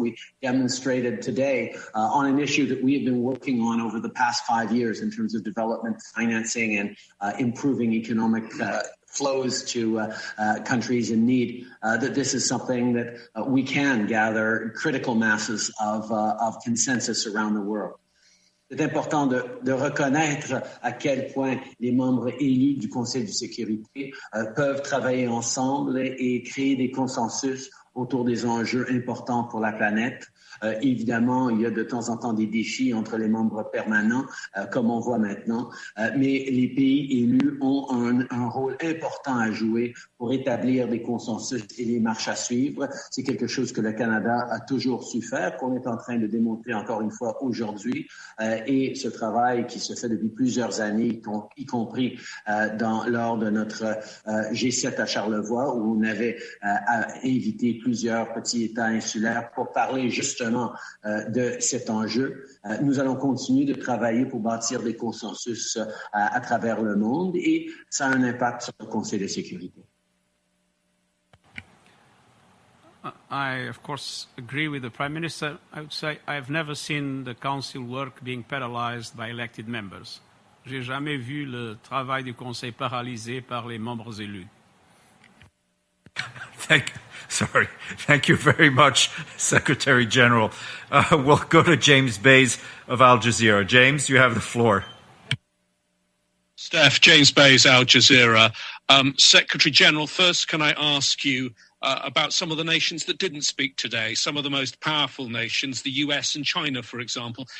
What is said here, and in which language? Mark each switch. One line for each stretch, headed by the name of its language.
English: We demonstrated today on an issue that we have been working on over the past 5 years in terms of development financing and improving economic flows to countries in need, that this is something that we can gather critical masses of consensus around the world.
French: C'est important de reconnaître à quel point les membres élus du Conseil de sécurité peuvent travailler ensemble et créer des consensus autour des enjeux importants pour la planète. Évidemment, il y a de temps en temps des défis entre les membres permanents, comme on voit maintenant, mais les pays élus ont un rôle important à jouer pour établir des consensus et des marches à suivre. C'est quelque chose que le Canada a toujours su faire, qu'on est en train de démontrer encore une fois aujourd'hui, et ce travail qui se fait depuis plusieurs années, y compris lors de notre G7 à Charlevoix, où on avait invité plusieurs petits États insulaires pour parler justement tenants de cet enjeu. Nous allons continuer de travailler pour bâtir des consensus à travers le monde et ça a un impact sur le Conseil de sécurité.
English: I, of course, agree with the Prime Minister. I would say I've never seen the Council work being paralyzed by elected members.
French: J'ai jamais vu le travail du Conseil paralysé par les membres élus.
English: Thank you very much, Secretary General. We'll go to James Bays of Al Jazeera. James, you have the floor. Steph, James Bays, Al Jazeera. Secretary General, first can I ask you about some of the nations that didn't speak today, some of the most powerful nations, the US and China, for example.